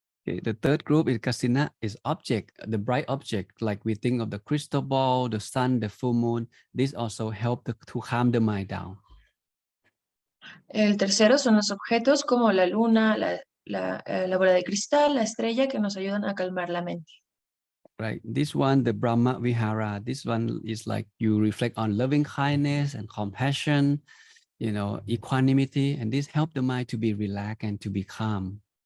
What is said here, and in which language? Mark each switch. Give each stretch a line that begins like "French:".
English: Okay. The third group is kasina, is object, the bright object, like we think of the crystal ball, the sun, the full moon. This also help to calm the mind down.
Spanish: El tercero son los objetos como la luna, la bola de cristal, la estrella que nos ayudan a calmar la mente.
English: Right. This one, the Brahma Vihara, this one is like you reflect on loving kindness and compassion, equanimity, and this help the mind to be relaxed and to be calm.